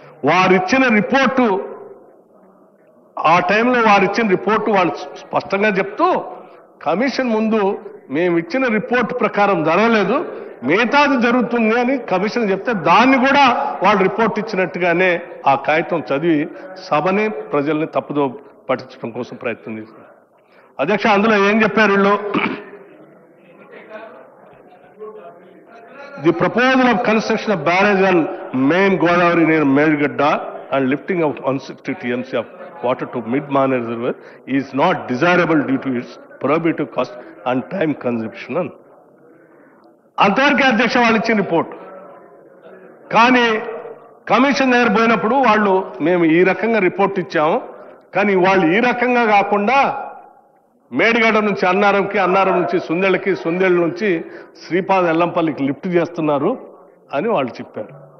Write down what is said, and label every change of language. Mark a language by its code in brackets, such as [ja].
[te] వారిచ్చిన report, ఆ టైంలో వారిచ్చిన report వాళ్ళు స్పష్టంగా చెప్తూ కమిషన్ ముందు మేము ఇచ్చిన రిపోర్ట్ ప్రకారం జరగలేదు, మిగతాది జరుగుతుంది అని కమిషన్ చెప్తే దాన్ని కూడా వాళ్ళు రిపోర్ట్ ఇచ్చినట్టుగానే ఆ కాగితం చదివి సభని, ప్రజల్ని తప్పుదో పట్టించడం కోసం ప్రయత్నం చేశారు అధ్యక్ష. అందులో ఏం చెప్పారు వీళ్ళు? [en] The proposal of construction of barrage on main Godavari near Medigadda and lifting of 160 TMC of water to mid-Mane reservoir is not desirable due to its prohibitive cost and time consumption. [te] అంతవరకే అధ్యక్ష వాళ్ళు ఇచ్చిన రిపోర్ట్. కానీ కమిషన్ దగ్గర పోయినప్పుడు వాళ్ళు మేము ఈ రకంగా రిపోర్ట్ ఇచ్చాము, కానీ వాళ్ళు ఈ రకంగా కాకుండా మేడిగడ్డ నుంచి అన్నారంకి, అన్నారం నుంచి సుందెళ్ళకి, సుందెళ్ళ నుంచి శ్రీపాద ఎల్లంపల్లికి లిఫ్ట్ చేస్తున్నారు అని వాళ్ళు చెప్పారు.